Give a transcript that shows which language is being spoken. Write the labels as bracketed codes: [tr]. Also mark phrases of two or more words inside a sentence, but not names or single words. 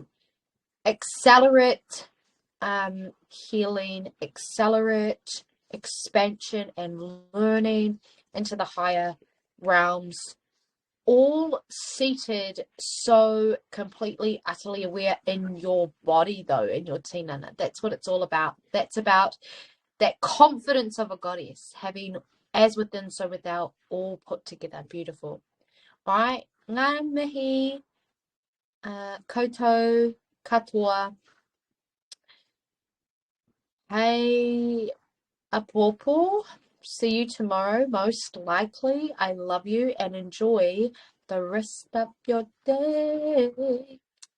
[en] Accelerate healing, accelerate expansion and learning into the higher realms all seated so completely, utterly aware in your body, though, in your tinana. That's what it's all about. That's about that confidence of a goddess, having as within, so without, all put together. Beautiful. All right. [mi] Ngā mihi, koutou, katoa. Hey, Apopo. [en] See you tomorrow, most likely. I love you and enjoy the rest of your day.